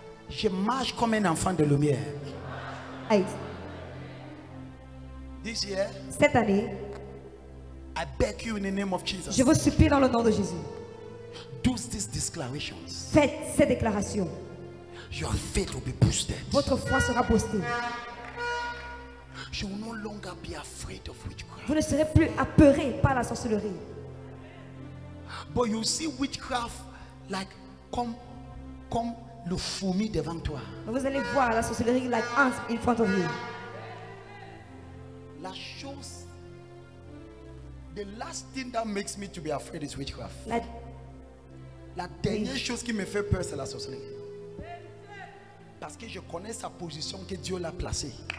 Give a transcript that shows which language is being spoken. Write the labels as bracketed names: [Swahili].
[French] je marche comme un enfant de lumière. 8. [English] This year, [French] Cette année, [English] I beg you in the name of [French] je [English] Jesus. [French] vous supplie dans le nom de Jésus. [English] Do these declarations. [French] Faites ces déclarations. [English] Your faith will be boosted. [French] Votre foi sera boostée. [English] You will no longer be afraid of witchcraft. [French] Vous ne serez plus apeuré par la sorcellerie. [English] But you see witchcraft like [French] comme le fourmi devant toi. Mais vous allez voir la sorcellerie [English] like ants in front of you. [French] La chose, [English] the last thing that makes me to be afraid is witchcraft. [French] La dernière chose qui me fait peur, c'est la sorcellerie. Parce que je connais sa position que Dieu l'a placée.